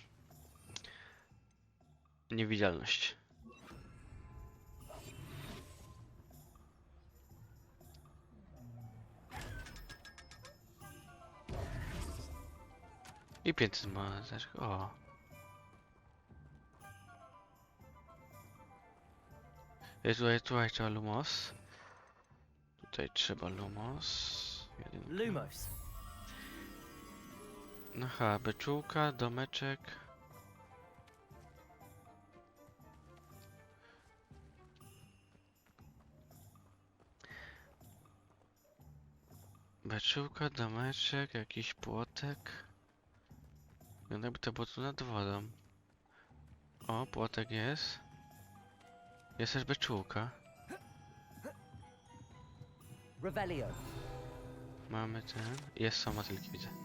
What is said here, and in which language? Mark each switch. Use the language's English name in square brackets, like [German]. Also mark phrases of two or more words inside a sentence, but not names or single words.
[Polish] Niewidzialność. I 500 monet. O. Tutaj trzeba lumos. Tutaj trzeba lumos. Jedynka. Lumos. Aha, beczułka, domeczek. Beczułka, domeczek, jakiś płotek. Wygląda jakby to było tu nad wodą. O, płotek jest. Jest też beczułka. Revelio. Mamy ten. Jest są motylki, widzę.